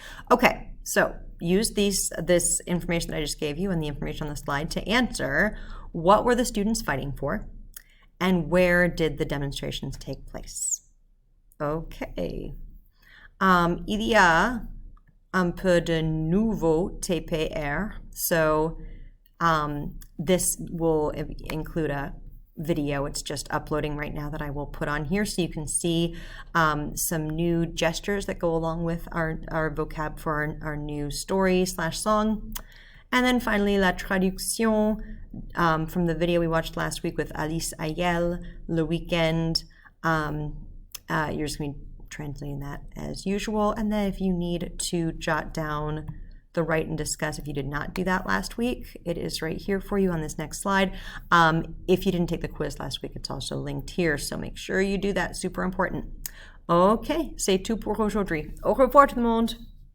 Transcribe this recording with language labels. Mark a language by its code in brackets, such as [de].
[en] Okay, so use this information that I just gave you and the information on the slide to answer what were the students fighting for and where did the demonstrations take place. Okay. [fr] Il y a un peu de nouveau TPR. [en] So this will include a video. It's just uploading right now that I will put on here so you can see some new gestures that go along with our vocab for our new story / song. And then finally, la traduction from the video we watched last week with Alice Ayel, Le Weekend. You're just going to be translating that as usual. And then if you need to jot down the write and discuss, if you did not do that last week, it is right here for you on this next slide. If you didn't take the quiz last week, it's also linked here. So make sure you do that. Super important. Okay, [fr] c'est tout pour aujourd'hui. Au revoir tout le monde.